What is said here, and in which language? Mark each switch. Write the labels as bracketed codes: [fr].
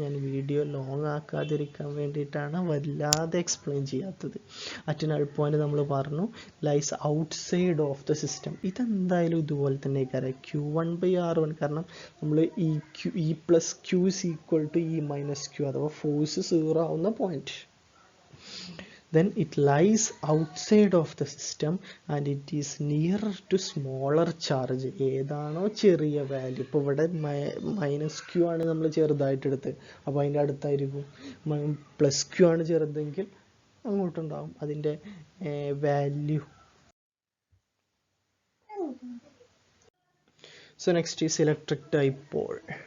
[ml] ഞാൻ video long ആക്കാതിരിക്കാൻ വേണ്ടിയിട്ടാണ് വല്ലാതെ എക്സ്പ്ലെയിൻ ചെയ്യാത്തത്. അറ്റ് നൾ പോയിന്റ് നമ്മൾ പറഞ്ഞു [en] Lies outside of the system. [ml] ഇതെന്തായാലും ഇതുപോലെ തന്നെ കാര്യം Q1/R1, കാരണം നമ്മൾ E plus Q is equal to E minus Q, അഥവാ ഫോഴ്സ് 0 ആവുന്ന point. [en] Then it lies outside of the system and it is nearer to smaller charge. [ml] ഏതാണോ ചെറിയ വാല്യൂ, ഇപ്പോൾ ഇവിടെ -Q ആണ് നമ്മൾ ചെറുതായിട്ട് എടുത്ത്, അപ്പോൾ അതിൻ്റെ അടുത്തായിരിക്കും. +Q ആണ് ചെറുതെങ്കിൽ അങ്ങോട്ടുണ്ടാവും അതിൻ്റെ value. [en] So next is electric dipole.